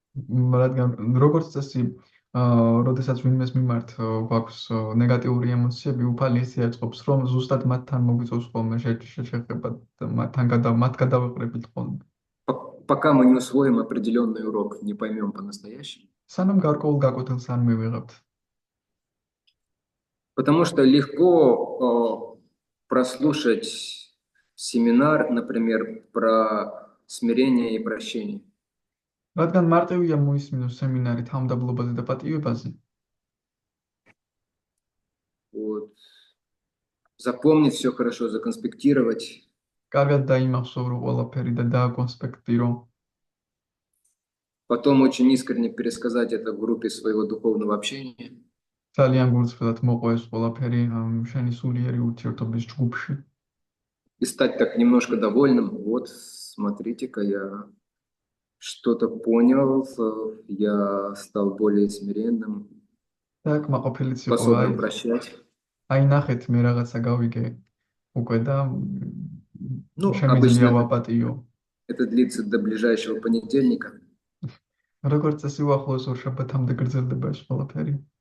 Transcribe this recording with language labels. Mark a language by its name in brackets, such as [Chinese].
[Georgian] რადგან როგორც წესი, როდესაც ვინმეს მიმართ გვაქვს ნეგატიური ემოციები, უფალი ისე აწყობს, რომ ზუსტად მათთან მოგვიწევს ხოლმე შეხება მათ გადავეყრებით ხოლმე. [Russian] Пока мы не усвоим определенный урок, не поймем по-настоящему. [Georgian] სანამ გარკვეულ გაკვეთილს არ მივიღებთ. [Russian] Потому что легко прослушать семинар, например, про смирение и прощение. [Georgian] რადგან მარტივია მოისმინოს სემინარი თავმდაბლობაზე და პატივებაზე. [Russian] Вот. Запомнить все хорошо, законспектировать. [Georgian] კარგად დაიმახსოვრო ყველაფერი და დააკონსპექტირო. [Russian] Потом очень искренне пересказать это в группе своего духовного общения. [Georgian] ძალიან გულწრფელად მოყვა ეს ყველაფერი შენი სულიერი ურთიერთობის ჯგუფში. [Russian] И стать так немножко довольным. Вот, смотрите-ка, я что-то понял, я стал более смиренным, [Georgian] Так, მაყოფილიც იყო, [Russian] способным прощать. [Georgian] აი ნახეთ, მე რაღაცა გავიგე უკვე და [Russian] Ну, [Georgian] შემიძლია [Russian] обычно [Georgian] ვაპატიო. [Russian] это длится до ближайшего понедельника. [Georgian] როგორც წესი უახლოეს ორშაბათამდე გრძელდება ეს ყველაფერი.